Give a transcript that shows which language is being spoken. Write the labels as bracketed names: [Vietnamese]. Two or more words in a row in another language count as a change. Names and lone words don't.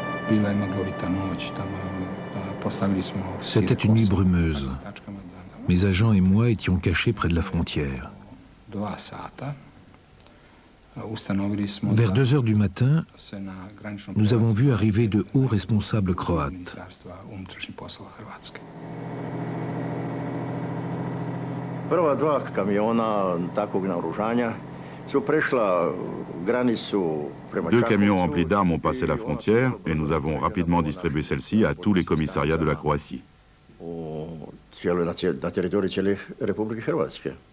[French] C'était une nuit brumeuse. Mes agents et moi étions cachés près de la frontière. Vers 2 heures du matin, nous avons vu arriver de hauts responsables croates. [Croatian] Prva dva kamiona takvog naoružanja su prešla granicu prema Čakovcu. [French] 2 camions remplis d'armes ont passé la frontière et nous avons rapidement distribué celle-ci à tous les commissariats de la Croatie. [Croatian] Na teritoriju cijele Republike Hrvatske.